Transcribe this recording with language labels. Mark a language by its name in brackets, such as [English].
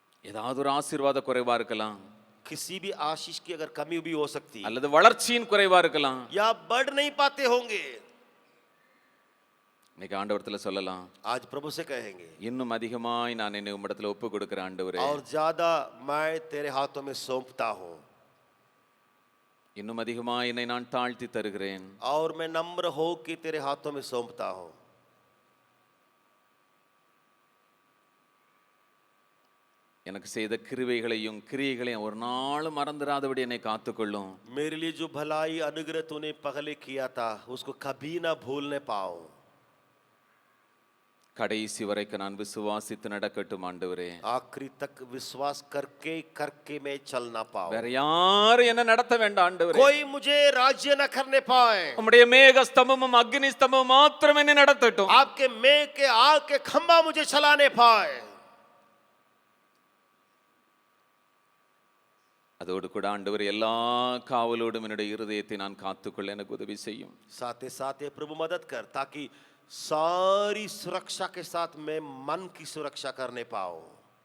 [Tamil] ஏதாவது ஒரு ஆசீர்வாத குறைவா இருக்கலாம், [Hindi] किसी भी आशीष की अगर कमी भी हो सकती, [Tamil] அல்லது வளர்ச்சியின் குறைவா இருக்கலாம், [Hindi] या बढ़ नहीं पाते होंगे, [Tamil] இன்னைக்கு ஆண்டவரத்துல சொல்லலாம், [Hindi] आज प्रभु से कहेंगे, [Tamil] இன்னும் அதிகமாய் நான் என்னை உம்மிடத்துல ஒப்பு கொடுக்கிறேன் ஆண்டவரே. [Hindi] और ज्यादा मैं तेरे हाथों में सौंपता हूं, [Tamil] இன்னும் அதிகமாய் என்னை நான் தாழ்த்தி தருகிறேன். [Hindi] और मैं नम्र हो के तेरे हाथों में सौंपता हूं। [Tamil] எனக்கு செய்த கிருபைகளையும் கிரியைகளையும் ஒரு நாளும் மறந்துடாதபடி என்னை காத்துக்கொள்ளும். [Hindi] मेरे लिए जो भलाई अनुग्रह तूने पहले किया था उसको कभी ना भूलने पाओ। [Tamil] கடைசி வரைக்கும் நான் விசுவாசித்து நடக்கட்டும் ஆண்டவரே. [Hindi] आखिरी तक विश्वास करके करके मैं चल ना पाऊं। [Tamil] வேற யாரும் என்ன நடத்த வேண்டாம் ஆண்டவரே. [Hindi] कोई मुझे राज्य न करने पाए। [Tamil] உம்முடைய மேக ஸ்தம்பமும் அக்னி ஸ்தம்பமும் மாத்திரம் என்னை நடத்தட்டும். [Hindi] आपके मेघ के आग के खंभा मुझे चलाने पाए। [Tamil] அதோடு கூட ஆண்டவர் எல்லா காவலோடும் என்னுடைய இருதயத்தை நான் காத்துக்கொள்ள எனக்கு உதவி செய்யும். [Hindi] साथ ही साथ ये प्रभु मदद कर ताकि सारी सुरक्षा के साथ मैं मन की सुरक्षा करने पाऊं।